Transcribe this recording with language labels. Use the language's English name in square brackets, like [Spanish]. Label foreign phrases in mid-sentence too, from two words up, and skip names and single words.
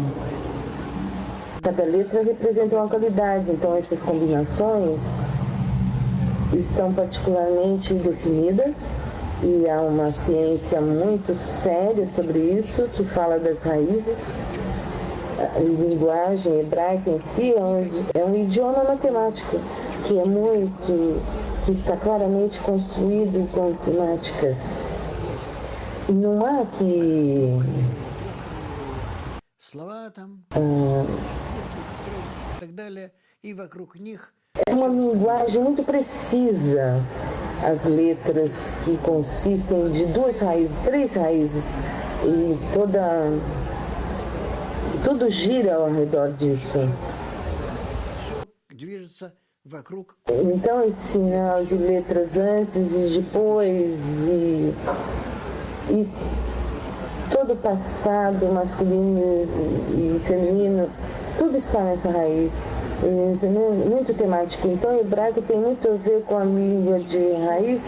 [Portuguese] Cada letra representa uma qualidade, então essas combinações estão particularmente definidas e há uma ciência muito séria sobre isso, que fala das raízes. A linguagem hebraica em si é um idioma matemático, que está claramente construído com temáticas. Não há que... [Russian] Слова там, и так далее, и вокруг них [Portuguese] É uma linguagem muito precisa, as letras que consistem de 2 raízes, 3 raízes, e tudo gira ao redor disso. [Russian] все движется вокруг. [Portuguese] Então, esse sinal de letras antes e depois, e todo o passado masculino e feminino, tudo está nessa raiz. Muito temático. Então, o hebraico tem muito a ver com a língua de raiz.